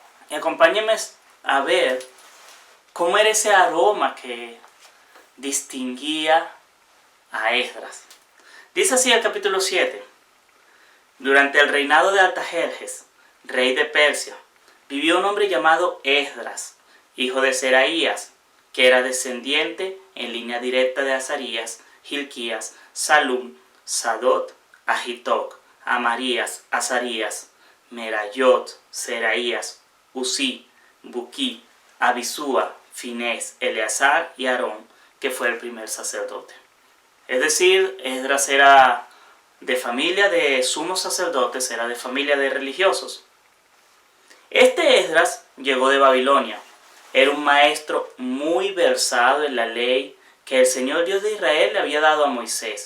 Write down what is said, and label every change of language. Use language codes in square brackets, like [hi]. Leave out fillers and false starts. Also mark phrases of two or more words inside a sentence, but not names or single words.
[es] Y acompáñenme a ver cómo era ese aroma que distinguía a Esdras. Dice así el capítulo 7. Durante el reinado de Artajerjes, rey de Persia, vivió un hombre llamado Esdras, hijo de Seraías, que era descendiente en línea directa de Azarías, Hilquías, Salum, Sadot, Ahitoc, Amarías, Azarías, Merayot, Seraías, Usí, Buquí, Abisúa, Finés, Eleazar y Aarón, que fue el primer sacerdote. Es decir, Esdras era de familia de sumos sacerdotes, era de familia de religiosos. Este Esdras llegó de Babilonia. Era un maestro muy versado en la ley que el Señor Dios de Israel le había dado a Moisés.